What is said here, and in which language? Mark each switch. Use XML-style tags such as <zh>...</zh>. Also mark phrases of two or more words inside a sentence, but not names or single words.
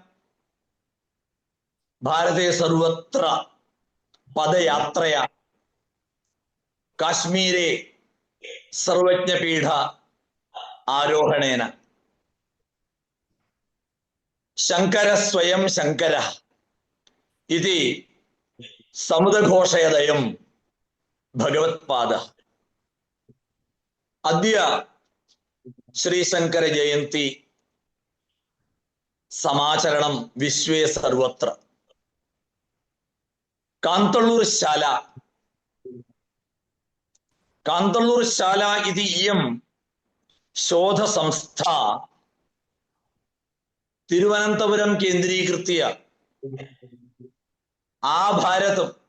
<sa>ഭാരതേ സർവത്ര പദയാത്രയ കാശ്മീരെ സർവജ്ഞപീഠ ആരോഹണേന ശങ്കര സ്വയം ശങ്കര ഇതി സമുദഘോഷയദയം ഭഗവത്പാദ. അദ്യ ശ്രീശങ്കര ജയന്തി സമാചരണം വിശ്വേ സർവത്ര. कान्तळूर् शाला कान्तळूर् शाला इति इयं शोधसंस्था तिरुवनन्तपुरं केन्द्रीकृत्य आभारतं</sa>